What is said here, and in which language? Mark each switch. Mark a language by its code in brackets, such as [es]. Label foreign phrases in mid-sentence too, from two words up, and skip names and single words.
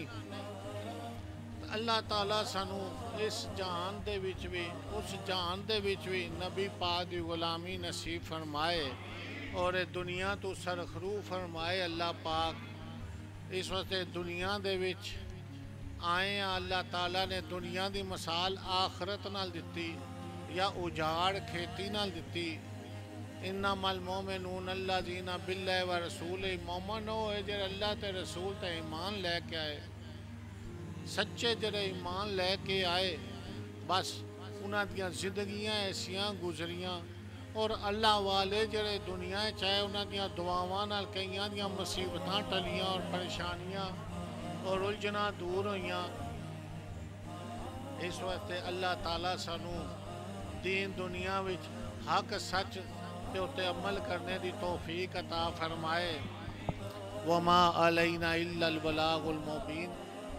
[pa] اللہ تعالیٰ سانو اس جہان دے وچ بھی اس جہان دے وچ بھی نبی پاک دی غلامی نصیب فرمائے اور دنیا تو سرخرو فرمائے۔ اللہ پاک اس وقت دنیا دے وچ آئے ہیں، اللہ تعالیٰ نے دنیا دی مثال آخرت نال دتی یا اجاڑ کھیتی نال دتی۔ [ar] انما المومنون الذین باللہ و رسول، [pa] مومن ہوئے جڑے اللہ تے رسول تے ایمان لے کے آئے، سچے جڑے ایمان لے کے آئے، بس انہاں دیاں زندگیاں ایسیاں گزریاں۔ اور اللہ والے جڑے دنیا چاہے انہاں دیاں دعاواں نال کئیاں دیاں مصیبتاں ٹلیاں اور پریشانیاں اور الجھناں دور ہوئیاں۔ اس وقت اللہ تعالیٰ سانو دین دنیا وچ حق سچ تے اتے عمل کرنے دی توفیق عطا فرمائے۔ [ar] وما علینا الا البلاغ المبین۔